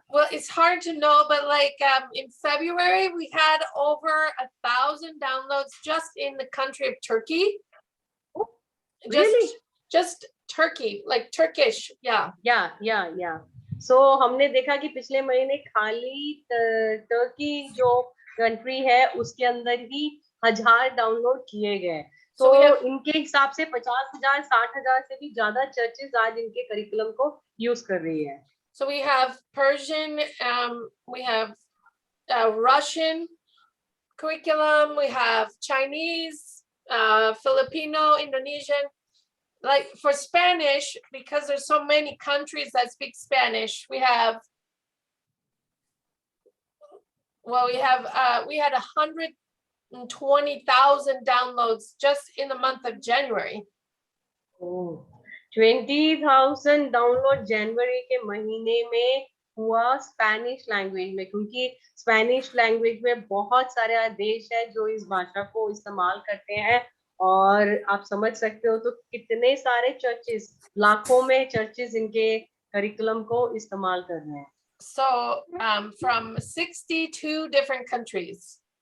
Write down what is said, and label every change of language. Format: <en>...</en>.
<en>Well, it's hard to know, but like in February, we had over 1,000 downloads just in the country of Turkey. really? Just Turkey, like Turkish, yeah.</en> <hi>या सो हमने देखा कि पिछले महीने खाली Turkey जो country है उसके अंदर ही 1,000 डाउनलोड किए गए तो इनके हिसाब से 50,000 60,000 से भी ज्यादा चर्चेस आज इनके करिकुलम को यूज कर रही है</hi> <en>So we have Persian, we have Russian curriculum, we have Chinese, Filipino, Indonesian. Like for Spanish, because there's so many countries that speak Spanish, we had 120,000 downloads just in the month of January.</en> <hi>20,000 download जनवरी के महीने में हुआ Spanish language में क्योंकि Spanish language में बहुत सारे देश है जो इस भाषा को इस्तेमाल करते हैं और आप समझ सकते हो तो कितने सारे चर्चेस लाखों में चर्चेस इनके करिकुलम को इस्तेमाल कर रहे हैं</hi> <en>So from 62 different countries.</en>